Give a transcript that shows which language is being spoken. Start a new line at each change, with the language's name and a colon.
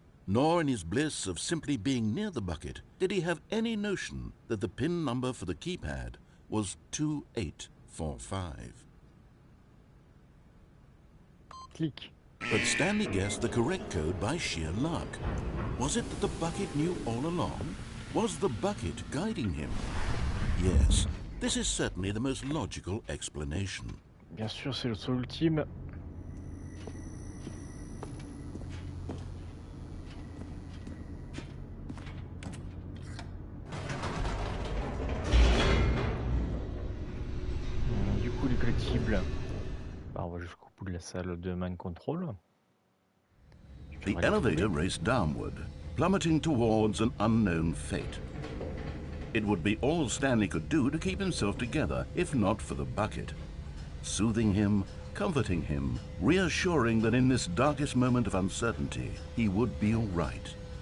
English: Nor in his bliss of simply being near the bucket did he have any notion that the PIN number for the keypad was 2845. Click. But Stanley guessed the correct code by sheer luck. Was it that the bucket knew all along? Was the bucket guiding him? Yes, this is certainly the most logical explanation.
French: Bien sûr, c'est le saut ultime. Du coup, les collectibles. Bah, on va jusqu'au bout de la salle de mind control.
English: The elevator raced downward, plummeting towards an unknown fate. It would be all Stanley could do to keep himself together, if not for the bucket. soothing him, comforting him, reassuring that in this darkest moment of uncertainty, he would be all right.